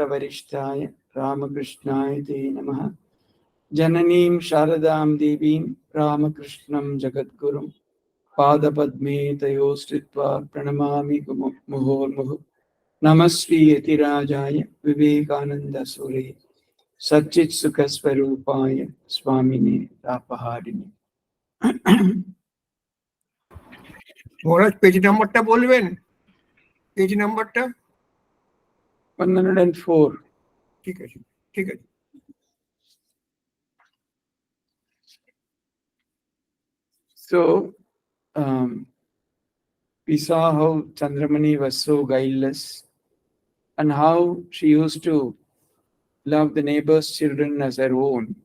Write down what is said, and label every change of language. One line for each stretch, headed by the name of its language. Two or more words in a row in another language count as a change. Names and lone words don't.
Sanskrit: वरिष्ठाय रामकृष्णाय ते नमः जननीं शारदां देवीं रामकृष्णं जगद्गुरुम् पादपद्मे तयोस्त्रित्वा प्रणमामि मुहुर्मुहु नमस्वि यतिराजाय विवेकानन्द सुरे सच्चित् सुखस्वरूपाय स्वामिने तापहारिणी.
Bangla: মহারাজ
English: page numberটা
Bangla: বলবেন,
English: page numberটা
Bangla: 104. ঠিক আছে, ঠিক আছে।
English: So we saw how Chandramani was so guileless and how she used to love the neighbor's children as her own.